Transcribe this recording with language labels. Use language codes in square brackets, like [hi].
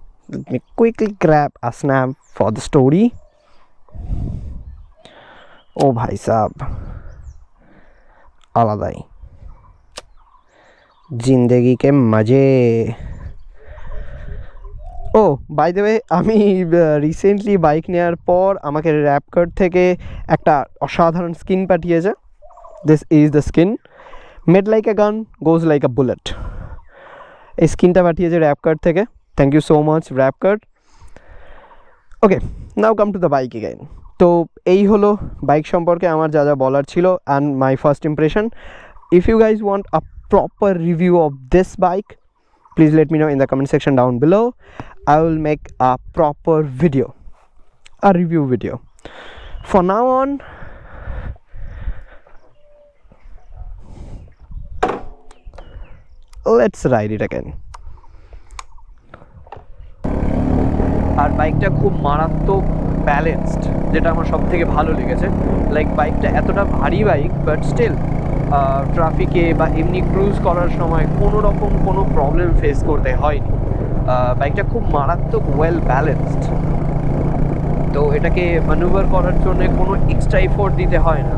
[en] Let me quickly grab a snap for the story. [hi] Oh bhai sahab, আলাদাই জিন্দেগি কে মজে। [bn] ও by the way, আমি recently bike নেওয়ার পর আমাকে র্যাপকার্ট থেকে একটা অসাধারণ স্কিন পাঠিয়েছে। [en] This is the skin, made like a gun, goes like a bullet. [bn] এই স্কিনটা পাঠিয়েছে র্যাপকার্ট থেকে। [en] Thank you so much Wrapcart. Okay, now come to the bike again. [bn] তো এই হলো বাইক সম্পর্কে আমার যা যা বলার ছিল [en] And my first impression. If you guys want a proper review of this bike, please let me know in the comment section down below. I will make a proper video, a review video. For now on, let's ride it again. [bn] আর বাইকটা খুব মারাত্মক balanced, যেটা আমার সব থেকে ভালো লেগেছে। Like বাইকটা এতটা ভারী বাইক, বাট স্টিল ট্রাফিকে বা এমনি ক্রুজ করার সময় কোনো রকম কোনো প্রবলেম ফেস করতে হয়নি। বাইকটা খুব মারাত্মক ওয়েল ব্যালেন্সড, তো এটাকে ম্যানুভার করার জন্য কোনো এক্সট্রা এফোর্ট দিতে হয় না।